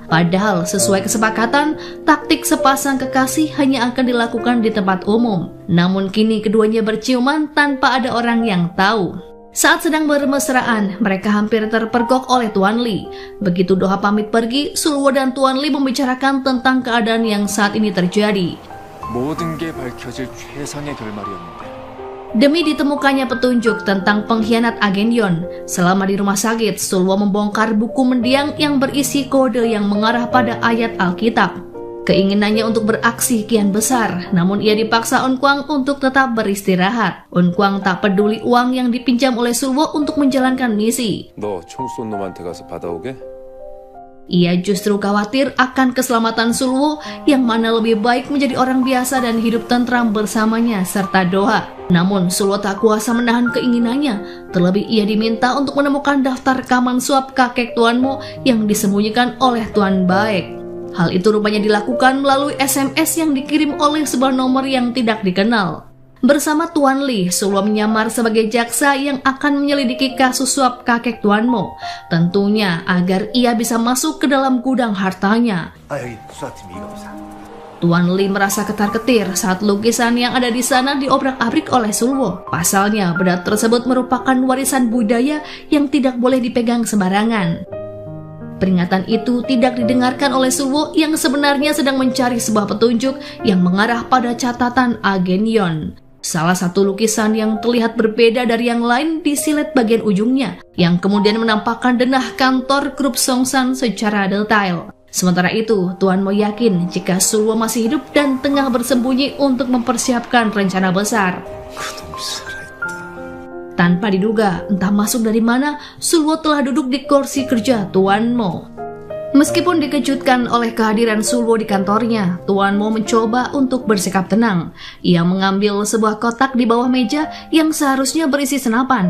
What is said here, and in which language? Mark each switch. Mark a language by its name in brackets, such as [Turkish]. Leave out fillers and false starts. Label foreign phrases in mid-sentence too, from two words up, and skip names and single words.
[Indonesian] Padahal sesuai kesepakatan, taktik sepasang kekasih hanya akan dilakukan di tempat umum. Namun kini keduanya berciuman tanpa ada orang yang tahu. Saat sedang bermesraan, mereka hampir terpergok oleh Tuan Li. Begitu Doha pamit pergi, Sulwo dan Tuan Li membicarakan tentang keadaan yang saat ini terjadi. [Korean] 모든 게 밝혀질 최상의 결말이었는데. [Indonesian] Demi ditemukannya petunjuk tentang pengkhianat agen Yon, selama di rumah sakit, Sulwo membongkar buku mendiang yang berisi kode yang mengarah pada ayat Alkitab. Keinginannya untuk beraksi kian besar, namun ia dipaksa Unkwang untuk tetap beristirahat. Unkwang tak peduli uang yang dipinjam oleh Sulwo untuk menjalankan misi. [Korean] 너 총 쏜 놈한테 가서 받아오게? [Indonesian] Ia justru khawatir akan keselamatan Sulwo, yang mana lebih baik menjadi orang biasa dan hidup tentram bersamanya serta Doha. Namun Sulwo tak kuasa menahan keinginannya, terlebih ia diminta untuk menemukan daftar rekaman suap kakek Tuan Mo yang disembunyikan oleh Tuan Baek. Hal itu rupanya dilakukan melalui SMS yang dikirim oleh sebuah nomor yang tidak dikenal. Bersama Tuan Li, Sulwo menyamar sebagai jaksa yang akan menyelidiki kasus suap kakek Tuan Mo. Tentunya agar ia bisa masuk ke dalam gudang hartanya. [Korean] 여기 수사팀 이거 보자. [Indonesian] Tuan Li merasa ketar-ketir saat lukisan yang ada di sana diobrak-abrik oleh Sulwo. Pasalnya, benda tersebut merupakan warisan budaya yang tidak boleh dipegang sembarangan. Peringatan itu tidak didengarkan oleh Sulwo yang sebenarnya sedang mencari sebuah petunjuk yang mengarah pada catatan agen Yon. Salah satu lukisan yang terlihat berbeda dari yang lain disilet bagian ujungnya, yang kemudian menampakkan denah kantor grup Songsan secara detail. Sementara itu, Tuan Mo yakin jika Sulwo masih hidup dan tengah bersembunyi untuk mempersiapkan rencana besar. [Korean] 그놈이 살아있다. [Indonesian] Tanpa diduga, entah masuk dari mana, Sulwo telah duduk di kursi kerja Tuan Mo. Meskipun dikejutkan oleh kehadiran Sulwo di kantornya, Tuan Mo mencoba untuk bersikap tenang. Ia mengambil sebuah kotak di bawah meja yang seharusnya berisi senapan.